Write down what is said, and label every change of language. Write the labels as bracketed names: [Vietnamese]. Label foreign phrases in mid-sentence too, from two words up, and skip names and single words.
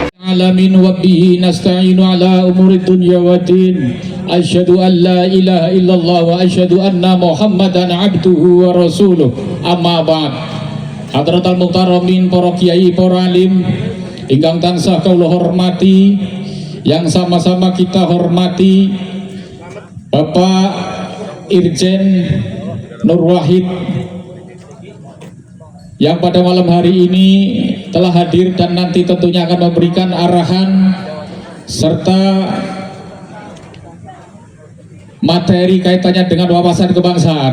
[Arabic] العالمين وبه نستعين على أمور الدنيا والدين. أشهد أن لا إله إلا الله وأشهد أن محمدا عبده ورسوله. أما بعد. حضرات المحترمين, [Javanese] para kiai, para alim ingkang tansah kula hormati, [Indonesian] yang sama-sama kita hormati Bapak Irjen Nur Wahid yang pada malam hari ini telah hadir dan nanti tentunya akan memberikan arahan serta materi kaitannya dengan wawasan kebangsaan.